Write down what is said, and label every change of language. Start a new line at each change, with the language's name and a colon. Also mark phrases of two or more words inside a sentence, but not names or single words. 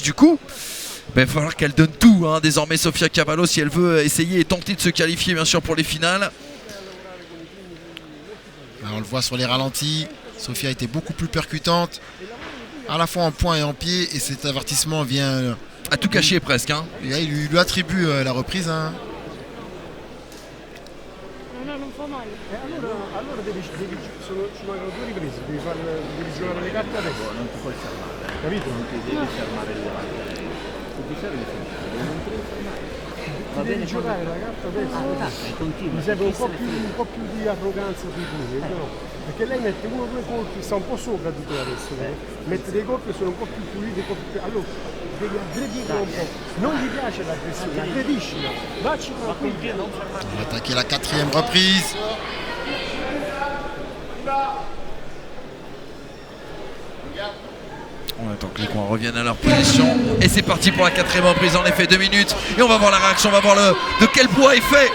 French: Du coup, il va falloir qu'elle donne tout, désormais, Sofia Cavallo, si elle veut essayer et tenter de se qualifier, bien sûr, pour les finales. Alors, on le voit sur les ralentis. Sofia était beaucoup plus percutante, à la fois en poing et en pied, et cet avertissement vient à tout cacher presque. Et là, il lui attribue la reprise.
Italian: Allora devi, ci mancano 2 riprese, devi giocare le carte adesso. Non ti puoi fermare. Capito? Non ti devi fermare il davanti. Se ti serve va bene, giocare la carta adesso. Mi serve un po' più di arroganza sui pugni, no? Perché lei mette 1 o 2 colpi, sta un po' sopra di te adesso, mette dei colpi che sono un po' più puliti, un po' più. Allora devi aggredirla un po'. Non gli piace l'aggressione, aggrediscila, vacci tranquillo.
French: On va attaquer la 4e reprise. On attend que les coins reviennent à leur position. Et c'est parti pour la 4e reprise, en effet, 2 minutes. Et on va voir la réaction, on va voir de quel poids est fait.